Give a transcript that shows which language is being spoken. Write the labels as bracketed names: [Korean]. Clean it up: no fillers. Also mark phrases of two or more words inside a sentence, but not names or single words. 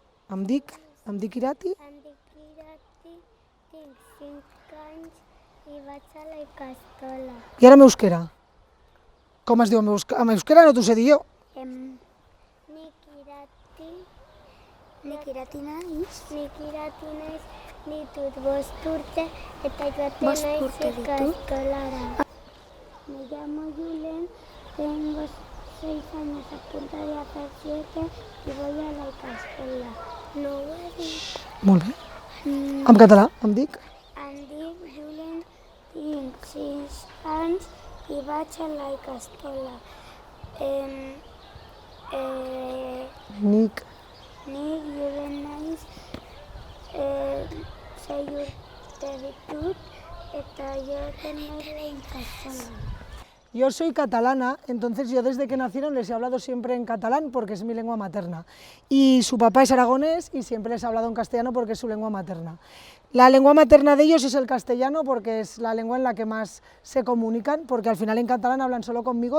[Catalan] Em dic Irati. Em dic Irati, tinc 5 anys i vaig a la Icastola. I ara amb euskera. Com es diu amb euskera? Amb euskera no t'ho sé dir jo. [Basque] Nik Irati naiz, ditut 5 urte eta joaten naiz ikastolara. [Spanish] Me llamo Julen, tengo 6 años a punto de hacer 7 y voy a la Icastola. [Catalan] No ho he dit. Molt bé. En català em dic? Em dic Julen, tinc 6 anys i vaig a la Icastola. [Basque] Nik. Nik Julen naiz, 6 urte ditut eta joaten naiz la Icastola. [Spanish] Yo soy catalana, entonces yo desde que nacieron les he hablado siempre en catalán porque es mi lengua materna. Y su papá es aragonés y siempre les he hablado en castellano porque es su lengua materna. La lengua materna de ellos es el castellano porque es la lengua en la que más se comunican, porque al final en catalán hablan solo conmigo.